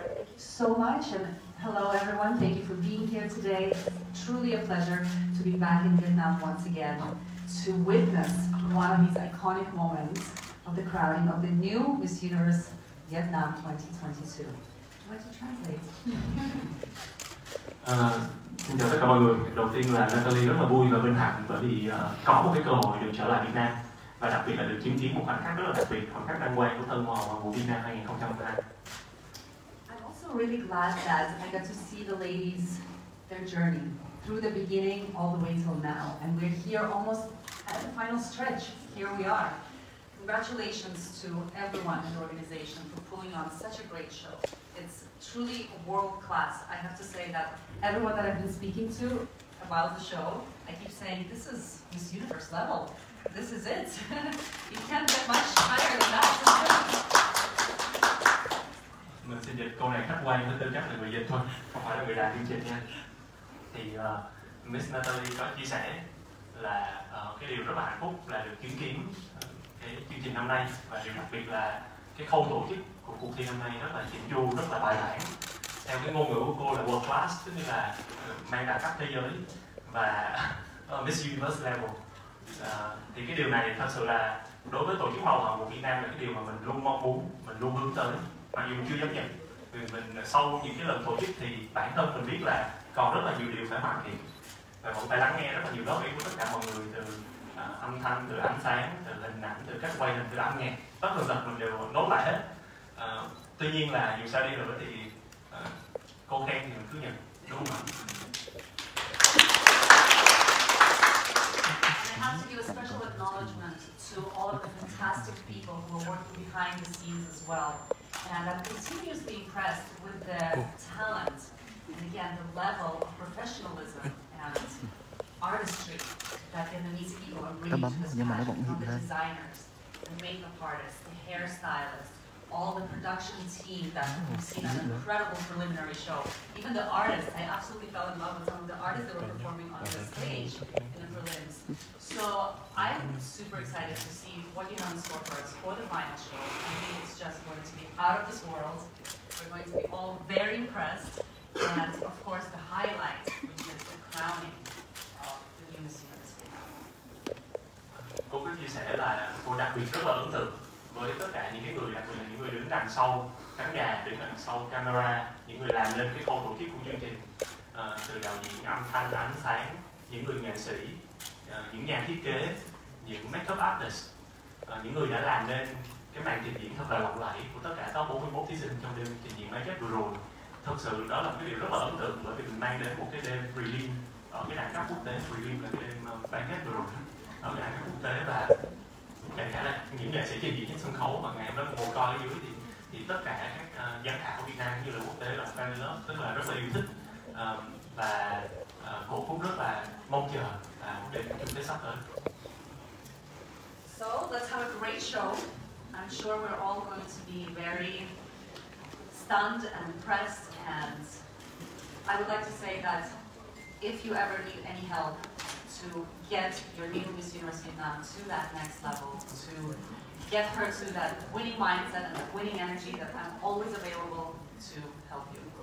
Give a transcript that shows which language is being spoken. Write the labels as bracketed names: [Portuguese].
[English] Thank you so much, and hello everyone. Thank you for being here today. It's truly a pleasure to be back in Vietnam once again to witness one of these iconic moments of the crowning of the new Miss Universe Vietnam 2022. Would you like to translate? [Vietnamese] Xin chào tất cả mọi người. Đầu tiên là Natalie rất là vui và vinh hạnh bởi vì có một cái cơ hội được trở lại Việt Nam và đặc biệt là được chứng kiến một khoảnh khắc rất là đặc biệt, khoảnh khắc đăng quang của thân màu Hoàn Vũ VN 2022. [English] I'm also really glad that I got to see the ladies, their journey through the beginning all the way till now, and we're here almost at the final stretch. Here we are. Congratulations to everyone in the organization for pulling on such a great show. It's truly world class. I have to say that everyone that I've been speaking to about the show, I keep saying this is Miss Universe level. This is it. You can't get much higher than that. [Vietnamese] Mình xin dịch câu này khách quan với tư cách là người dịch thôi, không phải là người làm chương trình nha. Thì Miss Natalie có chia sẻ là cái điều rất là hạnh phúc là được chứng kiến cái chương trình năm nay, và điều đặc biệt là cái khâu tổ chức của cuộc thi năm nay rất là chỉnh chu, rất là bài bản. Theo cái ngôn ngữ của cô là [English] world class, [Vietnamese] tức là mang đẳng cấp thế giới và [English] Miss Universe level. [Vietnamese] Thì cái điều này thật sự là đối với tổ chức màu hồng của Việt Nam là cái điều mà mình luôn mong muốn, mình luôn hướng tới, mặc dù mình chưa dám nhận. Vì mình sau những cái lần tổ chức thì bản thân mình biết là còn rất là nhiều điều phải hoàn thiện, và vẫn phải lắng nghe rất là nhiều góp ý của tất cả mọi người, từ âm thanh, từ ánh sáng, từ hình ảnh, từ cách quay hình, từ âm nhạc, tất cả tật mình đều nốt lại hết. Tuy nhiên là dù sao đi nữa thì cô khen thì mình cứ nhận, đúng không ạ? [English] I have to give a special acknowledgement to all of the fantastic people who are working behind the scenes as well. And I'm continuously impressed with the talent and again the level of professionalism and artistry that Vietnamese people are bringing to this pageant. From the designers, the makeup artists, the hairstylists, all the production team that we've seen an incredible preliminary show. Even the artists, I absolutely fell in love with some of the artists that were performing on the stage in the prelims. So I'm super excited to see what you have in store for us for the final show. I think it's just going to be out of this world. We're going to be all very impressed. And of course the highlight, which is the crowning of the new Miss Universe. [Vietnamese] Cô có chia sẻ là cô đặc biệt rất là ấn tượng với tất cả những cái người, đặc biệt là những người đứng đằng sau khán đài, đứng đằng sau camera, những người làm lên cái khâu tổ chức của chương trình, từ đạo diễn, âm thanh, ánh sáng, những người nghệ sĩ, những nhà thiết kế, những makeup artist, những người đã làm nên cái màn trình diễn thật là lộng lẫy của tất cả top 41 thí sinh trong đêm trình diễn máy vừa rồi. Thật sự đó là cái điều rất là ấn tượng, bởi vì mình mang đến một cái đêm prelim ở cái đẳng cấp quốc tế. Prelim là cái đêm bán kết vừa rồi ở cái đẳng cấp quốc tế, và kể cả là những nghệ sĩ trình diễn trên sân khấu mà ngày hôm đó ngồi coi ở dưới thì tất cả các giám khảo Việt Nam như là quốc tế là [English] fan love, [Vietnamese] tức là rất là yêu thích và cổ cũng rất là mong chờ một đêm chung kết sắp tới. [English] So let's have a great show. I'm sure we're all going to be very stunned and impressed, and I would like to say that if you ever need any help to get your new Miss Universe Vietnam to that next level, to get her to that winning mindset and that winning energy, that I'm always available to help you.